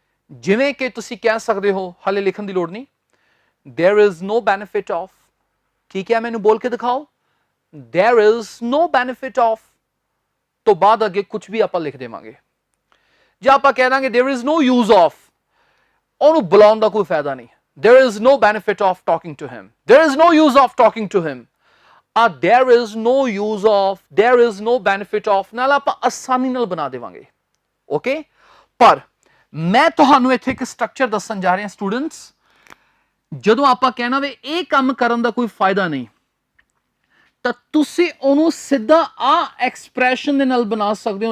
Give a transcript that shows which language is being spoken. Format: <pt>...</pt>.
<pa>ਜਿਵੇਂ ਕਿ ਤੁਸੀਂ ਕਹਿ ਸਕਦੇ ਹੋ, ਹਾਲੇ ਲਿਖਣ ਦੀ ਲੋੜ ਨਹੀਂ,</pa> <en>there is no benefit of,</en> <pa>ਠੀਕ ਹੈ, ਮੈਨੂੰ ਬੋਲ ਕੇ ਦਿਖਾਓ, there is no benefit of ਤੋਂ ਬਾਅਦ ਅੱਗੇ ਕੁਝ ਵੀ ਆਪਾਂ ਲਿਖ ਦੇਵਾਂਗੇ। ਜੇ ਆਪਾਂ ਕਹਿ ਦਾਂਗੇ</pa> <en>there is no use of,</en> <pa>ਉਹਨੂੰ ਬੁਲਾਉਣ ਦਾ ਕੋਈ ਫਾਇਦਾ ਨਹੀਂ।</pa> <en>there is no benefit of talking to him, there is no use of talking to him। there is no use of, there is no benefit of</en> <pa>ਨਾਲ ਆਪਾਂ ਆਸਾਨੀ ਨਾਲ ਬਣਾ ਦੇਵਾਂਗੇ। ਓਕੇ, ਪਰ ਮੈਂ ਤੁਹਾਨੂੰ ਇੱਥੇ ਇੱਕ ਸਟਰਕਚਰ ਦੱਸਣ ਜਾ ਰਿਹਾ ਸਟੂਡੈਂਟਸ। ਜਦੋਂ ਆਪਾਂ ਕਹਿਣਾ ਵੇ ਇਹ ਕੰਮ ਕਰਨ ਦਾ ਕੋਈ ਫਾਇਦਾ ਨਹੀਂ, ਤਾਂ ਤੁਸੀਂ ਉਹਨੂੰ ਸਿੱਧਾ ਆ ਐਕਸਪ੍ਰੈਸ਼ਨ ਦੇ ਨਾਲ ਬਣਾ ਸਕਦੇ ਹੋ।</pa>